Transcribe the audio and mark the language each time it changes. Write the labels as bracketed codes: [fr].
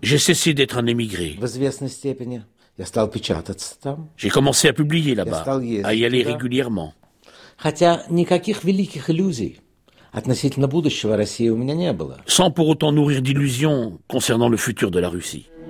[fr] J'ai cessé d'être un émigré. [ru] В известной степени. Я стал печататься там. [fr] J'ai commencé à publier là-bas, à y aller régulièrement. [ru] Хотя никаких великих иллюзий относительно будущего России у меня не было. [fr] Sans pour autant nourrir d'illusions concernant le futur de la Russie.